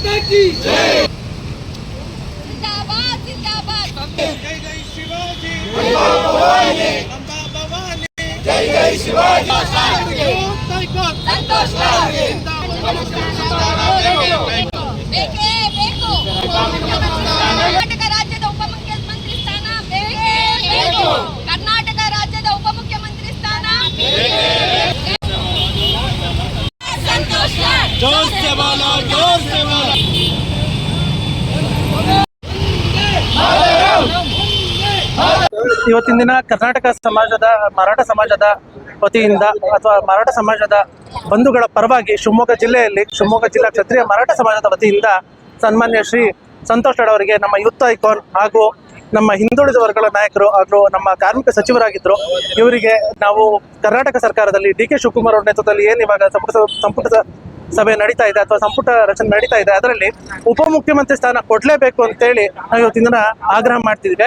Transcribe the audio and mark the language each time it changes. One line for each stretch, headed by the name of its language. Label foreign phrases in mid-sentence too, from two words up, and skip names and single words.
Marathi: की जिंदाबाद जिंदाबाद जय जय शिवाजी
Kannada: अंबा भवानी जय जय शिवाजी संतोष ಬೇಕೇ ಬೇಕು ಕರ್ನಾಟಕ ರಾಜ್ಯದ ಉಪಮುಖ್ಯಮಂತ್ರಿ ಸ್ಥಾನ ಬೇಕೇ ಬೇಕು ಕರ್ನಾಟಕ ರಾಜ್ಯದ ಉಪಮುಖ್ಯಮಂತ್ರಿ ಸ್ಥಾನ ಸಂತೋಷ್
Hindi: जोर से बोलो
Kannada: ಇವತ್ತಿನ ದಿನ ಕರ್ನಾಟಕ ಸಮಾಜದ ಮರಾಠ ಸಮಾಜದ ವತಿಯಿಂದ ಅಥವಾ ಮರಾಠ ಸಮಾಜದ ಬಂಧುಗಳ ಪರವಾಗಿ ಶಿವಮೊಗ್ಗ ಜಿಲ್ಲೆಯಲ್ಲಿ ಶಿವಮೊಗ್ಗ ಜಿಲ್ಲಾ ಕ್ಷತ್ರಿಯ ಮರಾಠ ಸಮಾಜದ ವತಿಯಿಂದ ಸನ್ಮಾನ್ಯ ಶ್ರೀ ಸಂತೋಷ್ ಲಾಡ್ ಅವರಿಗೆ ನಮ್ಮ
English: youth icon
Kannada: ಹಾಗೂ ನಮ್ಮ ಹಿಂದುಳಿದ ವರ್ಗಗಳ ನಾಯಕರು ಹಾಗೂ ನಮ್ಮ ಕಾರ್ಮಿಕ ಸಚಿವರಾಗಿದ್ದರು ಇವರಿಗೆ ನಾವು ಕರ್ನಾಟಕ ಸರ್ಕಾರದಲ್ಲಿ ಡಿ ಕೆ ಶಿವಕುಮಾರ್ ಅವರ ನೇತೃತ್ವದಲ್ಲಿ ಏನು ಇವಾಗ ಸಂಪುಟ ಸಭೆ ನಡೀತಾ ಇದೆ ಅಥವಾ ಸಂಪುಟ ರಚನೆ ನಡೀತಾ ಇದೆ, ಅದರಲ್ಲಿ ಉಪಮುಖ್ಯಮಂತ್ರಿ ಸ್ಥಾನ ಕೊಡಲೇಬೇಕು ಅಂತೇಳಿ ನಾವು ಇವತ್ತಿನ ದಿನ ಆಗ್ರಹ ಮಾಡ್ತಿದ್ವಿ.